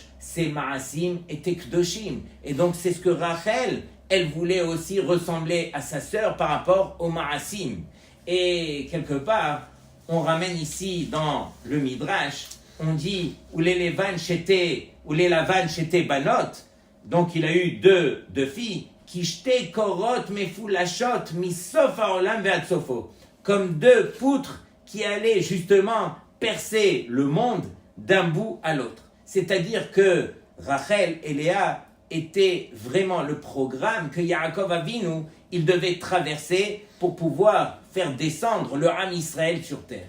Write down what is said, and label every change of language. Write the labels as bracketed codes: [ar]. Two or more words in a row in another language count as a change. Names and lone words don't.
[fr] Ses ma'asim étaient kdoshim. Et donc c'est ce que Rachel, elle voulait aussi ressembler à sa sœur par rapport aux ma'asim. Et quelque part, on ramène ici dans le Midrash, on dit où les [he] לבן שתי בנות, [fr] donc il a eu deux filles, qui jetaient [he] קורות מפולשות מסוף העולם ועד סופו, [fr] comme 2 poutres qui allaient justement percer le monde d'un bout à l'autre. C'est-à-dire que Rachel et Léa étaient vraiment le programme que Yaakov Avinu, il devait traverser pour pouvoir faire descendre le Ham Israël sur terre.